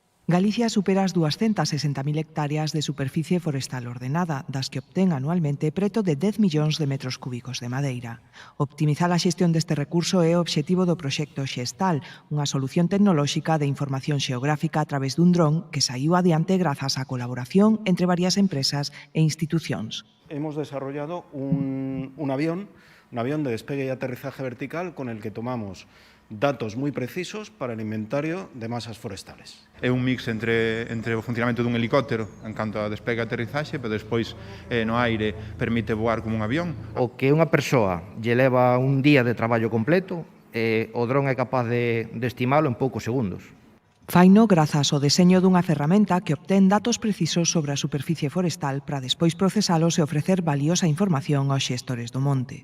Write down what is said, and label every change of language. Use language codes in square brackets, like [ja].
[gl] Galicia supera as 260.000 hectáreas de superficie forestal ordenada, das que obtén anualmente preto de 10 millóns de metros cúbicos de madeira. Optimizar a xestión deste recurso é o obxectivo do proxecto Xestal, unha solución tecnolóxica de información xeográfica a través dun dron que saiu adiante grazas á colaboración entre varias empresas e institucións. [es] Hemos desarrollado un avión de despegue y aterrizaje vertical con el que tomamos datos moi precisos para el inventario de masas forestales. [gl] É un mix entre o funcionamento dun helicóptero en canto a despegue e aterrizaxe, pero despois no aire permite voar como un avión. O que unha persoa lle leva un día de traballo completo, o dron é capaz de estimalo en poucos segundos. Faino grazas ao deseño dunha ferramenta que obtén datos precisos sobre a superficie forestal para despois procesalos e ofrecer valiosa información aos xestores do monte.